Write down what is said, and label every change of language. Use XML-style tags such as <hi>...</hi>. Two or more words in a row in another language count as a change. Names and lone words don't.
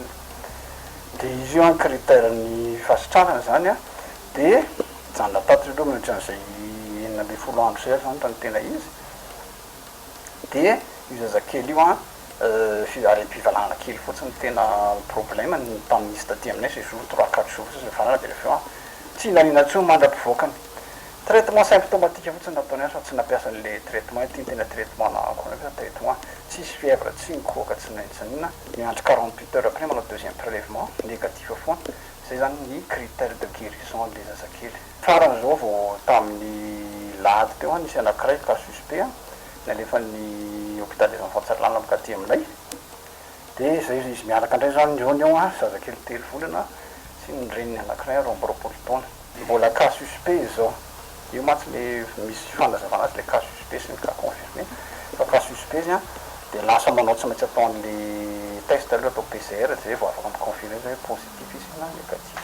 <mg>Dia izy io critère-ny fasitranana zany dia janona tato aloha mihoatran'izay 9 andro zay zany tany tena izy. Dia io zazakely io ary mpivalana kely fotsiny tena problème ny tamin'izy taty aminay</mg> <fr>c'est jour 3-4 jours</fr> <mg>sy farana dia rehefa tsy nanina intsony mandra-pivoakany.</mg> <fr>Traitement symptomatique</fr> <mg>fotsiny nataony fa tsy nampiasa an'ilay traitement ity tena traitement na koa traitement tsisy fièvre tsy nikoaka tsy nanina miandry</mg> <fr>48 heures après</fr> <mg>manao</mg> <fr>deuxième prélèvement négatif</fr> <mg>foana. Zay zany ny</mg> <fr>critère de guérison le</fr> <mg>zazakely. Faran'izao vao tamin'ny lahady teo nisy anankiray</mg> <fr>cas suspect</fr> <mg>nalefan'ny</mg> <fr>hôpital des enfants</fr> <mg>Tsaralana amin'katy aminay. Dia zay izy miaraka indray zany niony ao zazakely 3 volana sy ny reniny anankiray roamboropolo taona mbola</mg> <fr>cas suspect</fr> <mg>zao io matsy le misy fanazavana azy le</mg> <fr>cas suspect</fr> <mg>sy ny</mg> <fr>cas confirmé</fr> <mg>fa</mg> <fr>cas suspect</fr> <mg>zany dia lasa manao tsy maintsy atao an'le test aloha atao PCR zay vao afaka miconfirmer zay hoe positif izy na négatif.</mg>